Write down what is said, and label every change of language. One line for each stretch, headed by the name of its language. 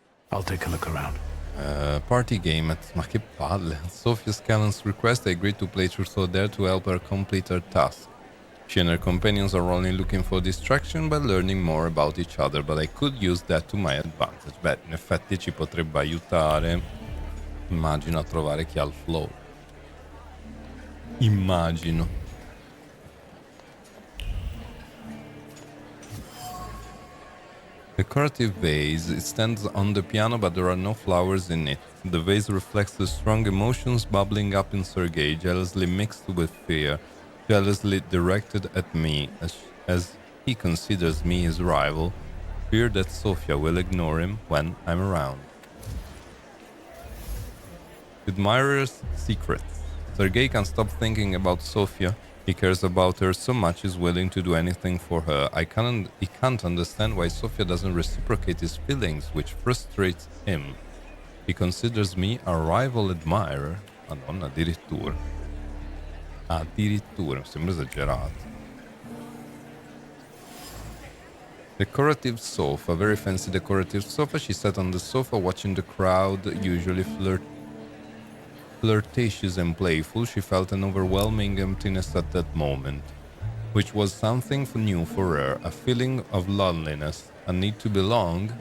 English: I'll take a look around.
Italian: Party game ma che palle.
English: At Sophia's Callan's request, I agreed to play Truth or Dare to help her complete her task. She and her companions are only looking for distraction by learning more about each other, but I could use that to my advantage.
Italian: Beh, in effetti ci potrebbe aiutare. Immagino a trovare chi ha il flow. Immagino.
English: Decorative vase. It stands on the piano, but there are no flowers in it. The vase reflects the strong emotions bubbling up in Sergei, jealously mixed with fear, jealously directed at me, as he considers me his rival, fear that Sofia will ignore him when I'm around. Admirer's secrets. Sergei can't stop thinking about Sofia. He cares about her so much he's willing to do anything for her. He can't understand why Sofia doesn't reciprocate his feelings, which frustrates him. He considers me a rival admirer.
Italian: Madonna, addirittura. Addirittura, mi sembra esagerato.
English: Decorative sofa, very fancy decorative sofa. She sat on the sofa watching the crowd, usually flirtatious and playful. She felt an overwhelming emptiness at that moment, which was something new for her, a feeling of loneliness, a need to belong.